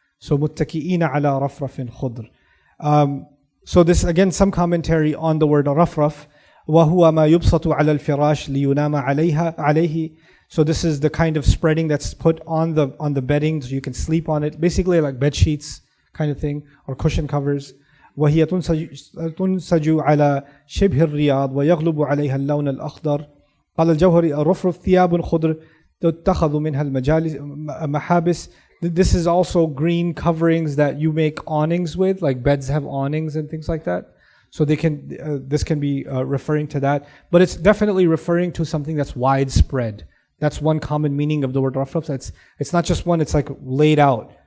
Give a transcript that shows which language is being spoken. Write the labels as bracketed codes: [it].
[en] So, [ar] muttaki'ina ala rafrafin khudr. [en] So this, again, some commentary on the word rafraf. [ar] وَهُوَ مَا يُبْسَطُ عَلَى الْفِرَاشِ لِيُنَامَ عَلَيْهِ. [en] So this is the kind of spreading that's put on the bedding so you can sleep on it. Basically like bed sheets kind of thing, or cushion covers. [ar] وهي تنسج على شبه الرياض ويغلب عليها اللون الأخضر. قال الجوهري الرفرف ثياب خضر تتخذ منها المجالس محابس. [en] This is also green coverings that you make awnings with, like beds have awnings and things like that. So this can be referring to that, but it's definitely referring to something that's widespread. That's one common meaning of the word rafraf. It's not just one; it's like laid out.